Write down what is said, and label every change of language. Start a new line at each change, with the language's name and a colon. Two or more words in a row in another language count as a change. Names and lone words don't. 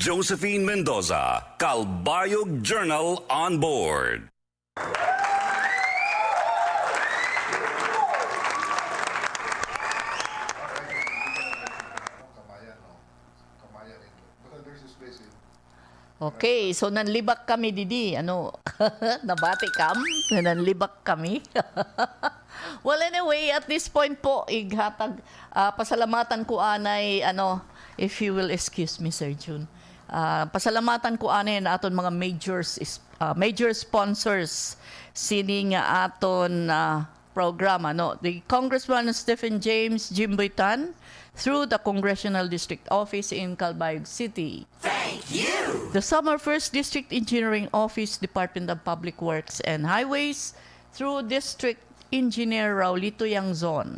English: Josephine Mendoza, Calbayog Journal on board.
Waray: Okay, so nanlibak kami didi. Ano? Nabati kam? Nanlibak kami.
English: Well, anyway, at this point po,
Waray: ighatag, pasalamatan ko anay,
English: if you will excuse me, Sir June.
Waray: Pasalamatan ko anay na aton mga major sponsors sini nga aton program.
English: The Congressman Stephen James Jimboy Tan, through the Congressional District Office in Calbayog City. Thank you! The Summer 1st District Engineering Office, Department of Public Works and Highways, through District Engineer Raulito Yangzon.